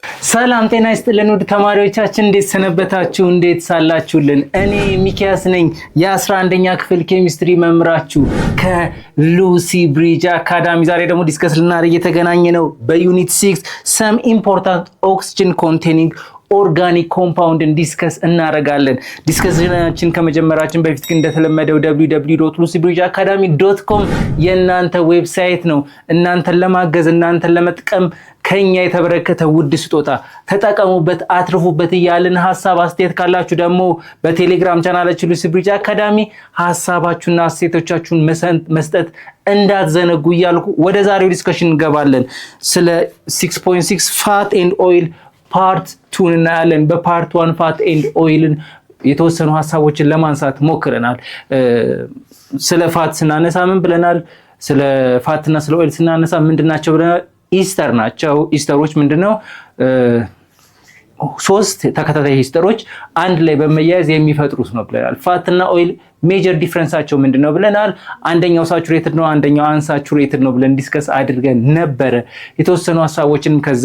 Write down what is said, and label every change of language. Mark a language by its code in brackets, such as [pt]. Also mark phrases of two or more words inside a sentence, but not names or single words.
[am] ሰላም ጤና ይስጥልን ውድ ተማሪዎቻችን እንዴት ሰነበታችሁ እንዴት ሳላችሁልን እኔ ሚኪያስ ነኝ የ11ኛ ክፍል ኬሚስትሪ መምህራችሁ ከሉሲ ብሪጅ አካዳሚ ዛሬ ደግሞ ዲስከስ ልናደርግ የተገናኘ ነው በዩኒት 6 [en] some important oxygen containing organic compound [am] ዲስከስ እናደርጋለን ዲስከሽናችን ከመጀመራችን በፊት ግን እንደተለመደው www.lucybridgeacademy.com የናንተ ዌብሳይት ነው እናንተን ለማገዝ እናንተን ለመጥቀም ከኛ የተበረከተ ውድ ስጦታ ተጠቀሙበት አትርፉበት ይያልን ሐሳብ አስተያየት ካላችሁ ደግሞ በቴሌግራም ቻናላችን ሉሲ ብሪጅ አካዳሚ ሐሳባችሁና አስተያየቶቻችሁን መስጠት እንዳትዘነጉ ይያልኩ ወደ ዛሬው ዲስከሽን እንገባለን ስለ 6.6 [en] fat and oil [am] ፓርት 2 እናያለን በፓርት 1 [en] fat and oil [am] የተወሰኑ ሐሳቦችን ለማንሳት ሞክረናል ስለ ፋት ስናነሳ ምን ብለናል ስለ ፋትና ስለ ኦይል ስናነሳ ምንድናቸው ብለናል ኢስተር ናቸው ኢስተሮች ምንድነው ሶስት ተከታታይ ኢስተሮች አንድ ላይ በመያያዝ የሚፈጥሩት ነው ብለናል ፋትና ኦይል [en] major difference [am] ምንድነው ብለናል አንደኛው ሳቹሬትድ ነው አንደኛው አንሳቹሬትድ ነው ብለን ዲስከስ አድርገን ነበር የተወሰኑ ሐሳቦችን ከዛ